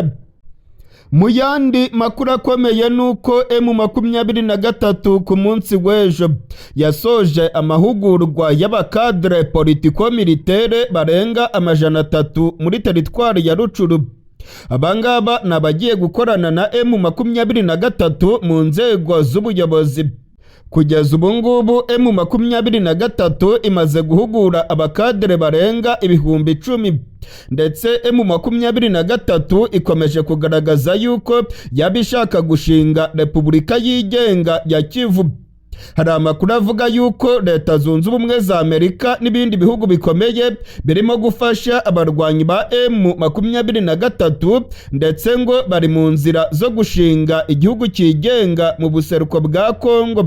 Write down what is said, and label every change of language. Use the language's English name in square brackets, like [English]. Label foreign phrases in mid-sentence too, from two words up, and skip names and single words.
[Kinyarwanda] Mu yandi makuru akomeye nuko M23 ku munsi w'ejo yasoje amahugurwa y'abakadre politiko-militaire barenga 300 muri teritwari ya Rucuru. Abangaba nabagiye gukorana na M23 mu nzego z'ubuyobozi. Kugeza ubu ngubu M23 imaze guhugura abakadere barenga 10,000, ndetse M23 ikomeje kugaragaza yuko yabishaka gushinga Repubulika yigenga ya Kivu. Hari amakuru avuga yuko Leta Zunze Ubumwe za Amerika n'ibindi bihugu bikomeye birimo gufasha abarwanyi ba M23, ndetse ngo bari mu nzira zo gushinga igihugu kigenga mu buseruko bwa Kongo.